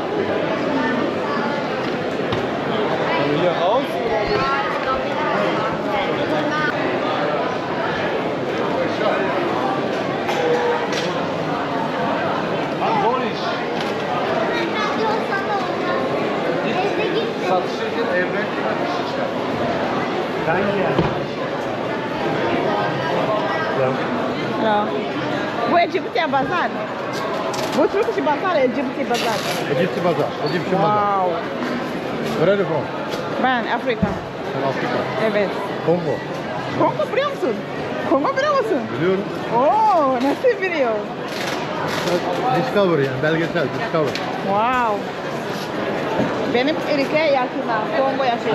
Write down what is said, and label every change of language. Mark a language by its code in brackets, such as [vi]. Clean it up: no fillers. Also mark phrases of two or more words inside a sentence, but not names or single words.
[tr] Familia Haus? Satışı için evren Ya. Bu Egyptian Bazaar. Bu Turkish Bazaar, Egyptian Bazaar. Egyptian Bazaar. Egyptian Bazaar. Wow. [en] Where are you from? [tr] Ben Afrika. [en] From Afrika. [tr] Evet. Kongo. Kongo biliyor musun? Kongo biliyor musun? Biliyorum. Oo, nasıl biliyor? Discover yani belgesel Discover. Wow. Benim ülkeye yakına, Kongo yaşıyor.